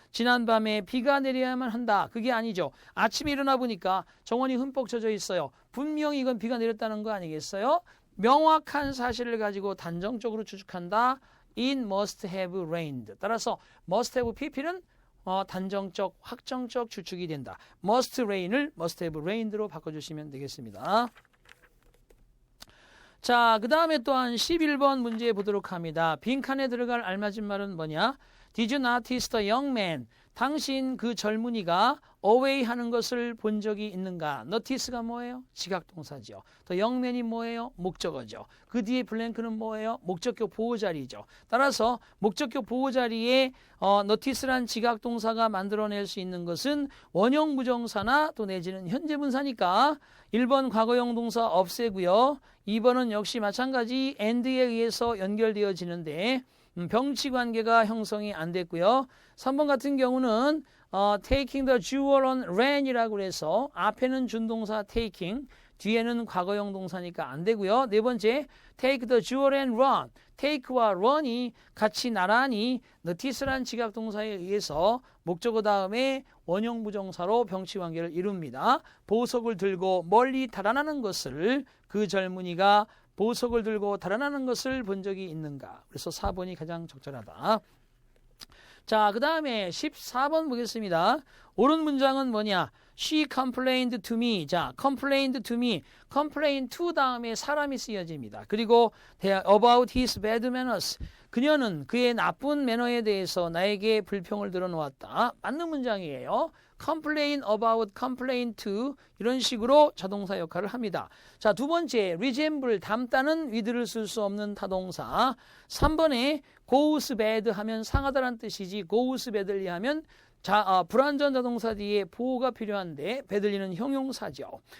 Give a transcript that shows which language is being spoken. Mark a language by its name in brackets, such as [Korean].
[Korean] 지난밤에 비가 내려야만 한다. 그게 아니죠. 아침에 일어나 보니까 정원이 흠뻑 젖어 있어요. 분명히 이건 비가 내렸다는 거 아니겠어요? 명확한 사실을 가지고 단정적으로 추측한다. [English] It must have rained. [Korean] 따라서 [English] must have pp [Korean] 는 단정적, 확정적 추측이 된다. [English] must rain [Korean] 을 [English] must have rained [Korean] 로 바꿔주시면 되겠습니다. 자, 그 다음에 또한 11번 문제 보도록 합니다. 빈칸에 들어갈 알맞은 말은 뭐냐? [English] Did you notice the young man? [Korean] 당신 그 젊은이가 away 하는 것을 본 적이 있는가? notice가 뭐예요? 지각동사죠. the young man이 뭐예요? 목적어죠. 그 뒤에 블랭크는 뭐예요? 목적격 보호자리죠. 따라서 목적격 보호자리에 notice란 지각동사가 만들어낼 수 있는 것은 원형 부정사나 또 내지는 현재분사니까 1번 과거형 동사 없애고요. 2번은 역시 마찬가지 and에 의해서 연결되어지는데 병치 관계가 형성이 안 됐고요. 3번 같은 경우는 [English] taking the jewel on ran [Korean] 이라고 해서 앞에는 준동사 taking, 뒤에는 과거형 동사니까 안 되고요. 네 번째, [English] take the jewel and run. [Korean] take와 run이 같이 나란히 notice란 지각동사에 의해서 목적어 다음에 원형 부정사로 병치 관계를 이룹니다. 보석을 들고 멀리 달아나는 것을 그 젊은이가 보석을 들고 달아나는 것을 본 적이 있는가? 그래서 4번이 가장 적절하다. 자, 그 다음에 14번 보겠습니다. 옳은 문장은 뭐냐? [English] She complained to me. 자, complained to me. [Korean] complain to 다음에 사람이 쓰여집니다. 그리고 [English] about his bad manners. [Korean] 그녀는 그의 나쁜 매너에 대해서 나에게 불평을 들어놓았다. 맞는 문장이에요. [English] complain about, complain to [Korean] 이런 식으로 자동사 역할을 합니다. 자, 두 번째 resemble, 닮다는 with를 쓸 수 없는 타동사. 3번에 [English] goes bad [Korean] 하면 상하다란 뜻이지 [English] goes badly [Korean] 하면 불완전 자동사 뒤에 보호가 필요한데 badly는 형용사죠.